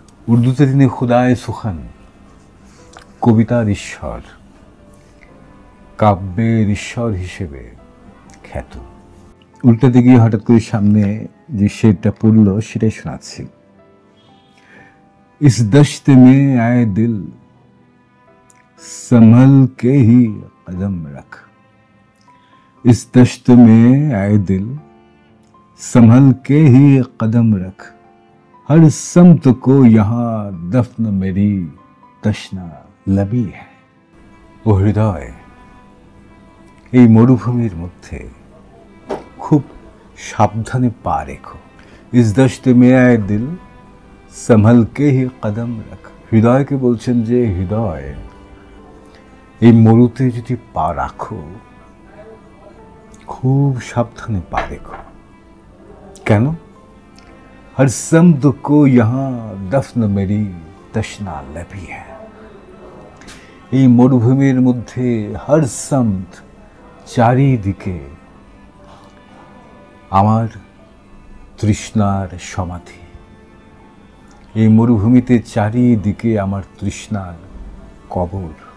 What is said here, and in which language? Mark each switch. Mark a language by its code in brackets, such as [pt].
[bn] উর্দুতে তিনি খুদায়ে সুখান, কবিতার ঈশ্বর, কাব্যের ঈশ্বর হিসেবে খ্যাত। উল্টাতে গিয়ে হঠাৎ করে সামনে যে শেরটা পড়ল সেটাই শোনাচ্ছি। [hi] इस दश्त में आए दिल संभल के ही कदम रख। इस दश्त में आए दिल संभल के ही कदम रख। हर समत को यहाँ दफन मेरी तशना लबी है। [bn] ও হৃদয়, এই মরুভূমির মধ্যে খুব সাবধানে পা রেখো। [hi] इस दश्त में आए दिल संभल के ही कदम रख। [bn] হৃদয়কে বলছেন যে হৃদয়, এই মরুতে যদি পা রাখো খুব সাবধানে পা রেখো। কেন? [hi] हर समत को यहाँ दफन मेरी तशना लबी है। [bn] এই মরুভূমির মধ্যে [hi] হর সমত [bn] চারিদিকে আমার তৃষ্ণার সমাধি। এই মরুভূমিতে চারিদিকে আমার তৃষ্ণার কবর।